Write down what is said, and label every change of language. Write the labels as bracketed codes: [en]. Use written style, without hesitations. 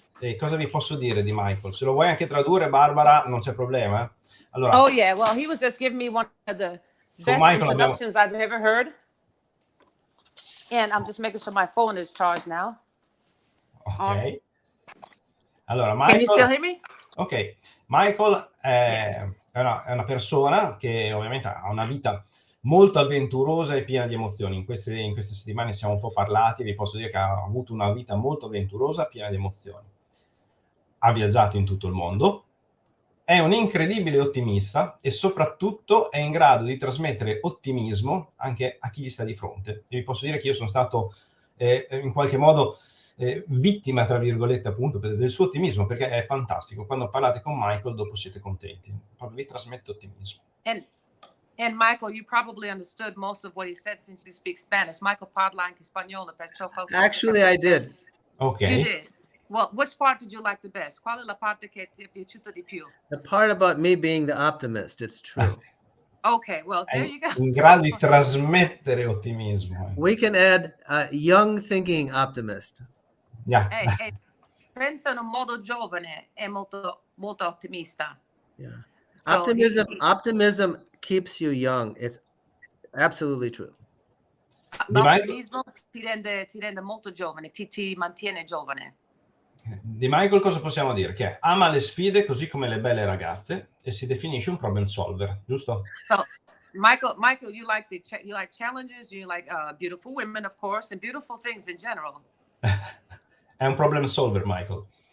[it] E cosa vi posso dire di Michael? Se lo vuoi anche tradurre, Barbara, non c'è problema. Allora, [en] oh yeah, well, he was just giving me one of the best introductions I've ever heard. And I'm just making sure my phone is charged now. [it] Ok. Allora, Michael, [en] can you still hear me? [it] Ok, Michael è una persona che ovviamente ha una vita molto avventurosa e piena di emozioni. In queste settimane siamo un po' parlati, vi posso dire che ha avuto una vita molto avventurosa, piena di emozioni. Ha viaggiato in tutto il mondo, è un incredibile ottimista e soprattutto è in grado di trasmettere ottimismo anche a chi gli sta di fronte. E vi posso dire che io sono stato in qualche modo vittima, tra virgolette, appunto, del suo ottimismo, perché è fantastico. Quando parlate con Michael, dopo siete contenti. Proprio vi trasmette ottimismo. [en] And Michael, you probably understood most of what he said since you speak Spanish. [it] Michael parla anche spagnolo, perciò [en] Actually, I did. Ok. You did. Well, which part did you like the best? [it] Qual è la parte che ti è piaciuta di più? [en] The part about me being the optimist, it's true. Okay, well, there you go. [it] In grado di trasmettere ottimismo. [en] We can add young thinking optimist. Yeah. [it] Pensa in un modo giovane, è molto ottimista. [en] Yeah. So optimism keeps you young. It's absolutely true. [it] L'ottimismo ti rende molto giovane, ti mantiene giovane. Di Michael cosa possiamo dire? Che ama le sfide così come le belle ragazze e si definisce un problem solver, giusto? [en] So, Michael, you like challenges, you like beautiful women, of course, and beautiful things in general. [it] È un problem solver, Michael.